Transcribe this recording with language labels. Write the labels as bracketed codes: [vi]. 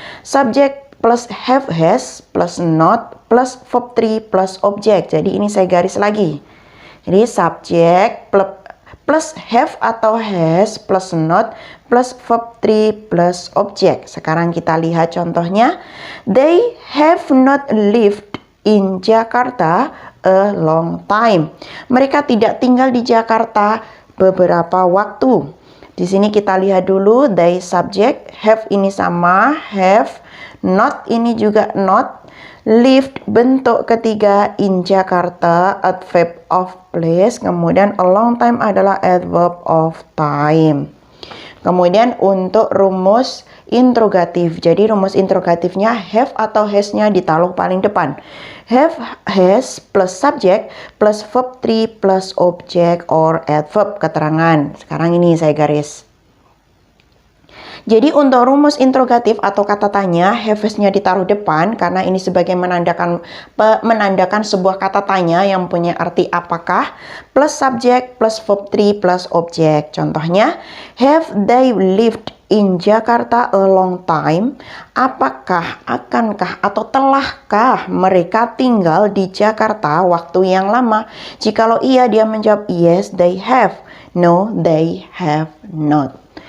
[en] Subject plus have, has plus not plus verb 3 plus object. [id] Jadi ini saya garis lagi. Jadi [en] subject plus have atau has plus not plus verb 3 plus object. [id] Sekarang kita lihat contohnya. [en] They have not lived in Jakarta a long time. [id] Mereka tidak tinggal di Jakarta beberapa waktu. Di sini kita lihat dulu, they subject, have ini sama, have, not ini juga not, lived bentuk ketiga in Jakarta, adverb of place, kemudian a long time adalah adverb of time. Kemudian untuk rumus interrogatif, jadi rumus interrogatifnya have atau has-nya ditaruh paling depan. [en] Have, has plus subject plus verb 3 plus object or adverb keterangan. [id] Sekarang ini saya garis. Jadi untuk rumus interrogatif atau kata tanya, have-nya ditaruh depan karena ini sebagai menandakan sebuah kata tanya yang punya arti apakah, plus subject plus verb 3 plus object. Contohnya, [en] have they lived in Jakarta a long time? [id] Apakah, akankah, atau telahkah mereka tinggal di Jakarta waktu yang lama? Jikalau iya, dia menjawab [en] yes, they have. No, they have not.